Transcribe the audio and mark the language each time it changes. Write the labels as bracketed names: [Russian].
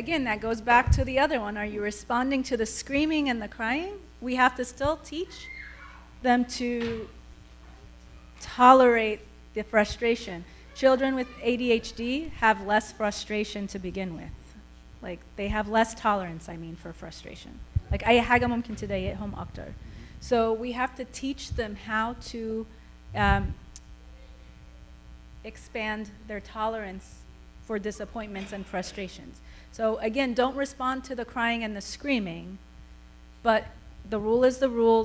[English] Again, that goes back to the other one. Are you responding to the screaming and the crying? We have to still teach them to tolerate the frustration. Children with ADHD have less frustration to begin with. Like they have less tolerance, for frustration. [Arabic] Like أي حاجة ممكن تضايقهم أكتر. [English] So we have to teach them how to expand their tolerance for disappointments and frustrations. So again, don't respond to the crying and the screaming, but the rule is the rule.